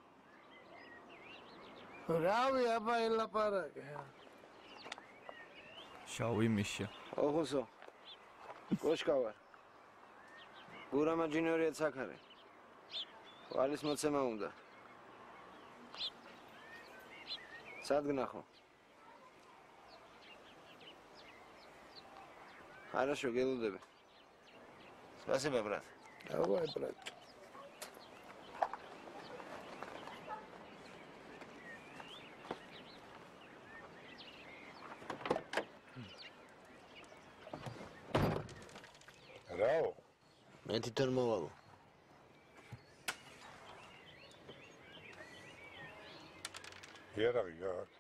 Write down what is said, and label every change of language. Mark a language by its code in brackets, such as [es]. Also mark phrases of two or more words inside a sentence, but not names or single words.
[ka] რავი აბა ელაპარაკე. შავი მიშა. ოღოსო. კოშკა ვარ. გურამა ჯინორიაც აქ არის. ვალის მოცემა უნდა. სად გნახო? Хорошо, გელუდები. [ru] Спасибо, брат. Давай, брат. [ka] რაო? მე თვითონ მოვალო. იარაღი გაქვს?